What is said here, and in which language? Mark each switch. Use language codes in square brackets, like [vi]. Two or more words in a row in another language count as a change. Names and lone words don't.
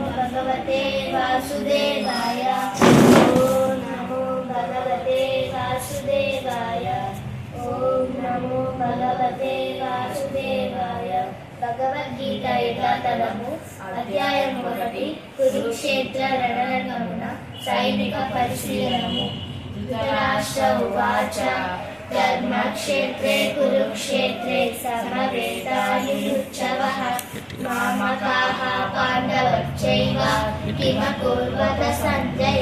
[sa] भगवते वासुदेवाय। ओम नमो भगवते वासुदेवाय। ओम नमो भगवते वासुदेवाय। [te] భగవద్గీత యథాతథము అధ్యాయము 1 కురుక్షేత్ర రణరంగమున సైనిక పరిశీలనము. [sa] धृतराष्ट्र उवाच धर्मक्षेत्रे कुरुक्षेत्रे समवेतायुत्सवः मामकाः पाण्डवाश्चैव किमकुर्वत सञ्जय.